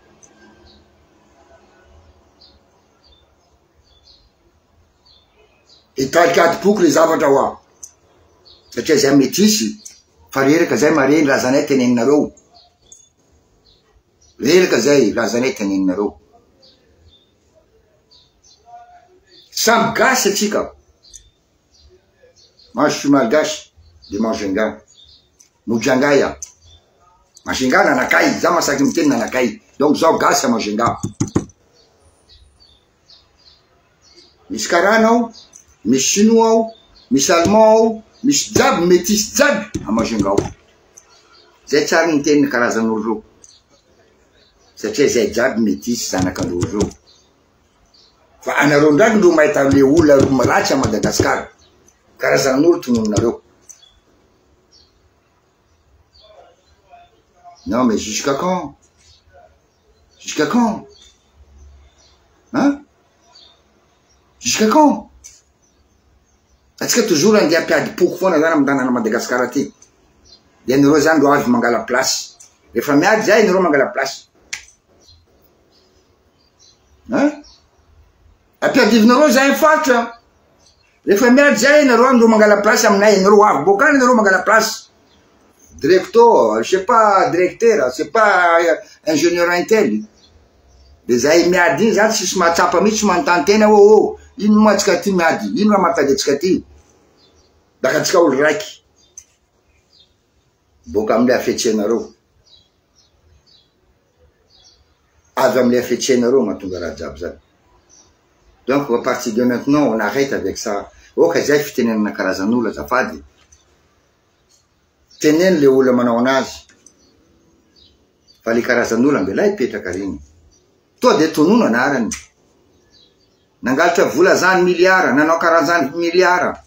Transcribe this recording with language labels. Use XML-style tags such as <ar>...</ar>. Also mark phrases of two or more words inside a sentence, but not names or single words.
<mg>Hitarikady boky le zavatra hoa. Satria zay metisy, fa reraka zay mareny raha zanay teneninareo. Reraka zay raha zanay teneninareo. Samby gasy atsika.</mg> <fr>Moi je suis malgache de Mangenga.</fr> <mg>Mujangaya. Mangenga nanakay, za masaky miteny nanakay. Donc zao gasy a Mangenga. Misy karana ao, misy chinois ao, misy allemand ao, misy jaby métis jaby a Mangenga ao. Zay tsara ny teny karazan'olo reo. Satria zay jaby métis zanak'andreo reo. Fa anareo ndraiky ndo mahita le olona ratsy a Madagasikara. Karazan'olo tonononareo.</mg> <fr>Non mais jusqu'à quand? Jusqu'à quand? Hein? Jusqu'à quand?</fr> <mg>Atsika toujours andeha ampiady poko foana zany amy tanàna Madagasikara ty. De nareo zany ndo avy mangala place. Rehefa miady zay nareo mangala place. Hein? Ampiadivinareo zay fatra. Rehefa miady zay nareo ndo mangala place aminay, nareo avy bokany nareo mangala place.</mg> <fr>Directeur, je sais pas directeur, c'est pas ingénieur intel.</fr> <mg>De zay miady iny zany tsisy mahatsapa mihitsy tsy manontany tena oh, ino moa atsika ty miady, ino raha mahatady atsika ty. Daka atsika olo raiky. Boka amile afetsenareo. Avy amile afetsenareo mahatonga raha jiaby zany.</mg> <fr>Donc à partir de maintenant on arrête avec ça.</fr> <mg>Oka zay fitenenana karazan'olo azafady. Teneny le olona manao anazy. Fa le karazan'olo ambela ipetraka reny. Toa de tonono anarany. Nangalatra vola zany miliara, nanao karazany miliara.</mg>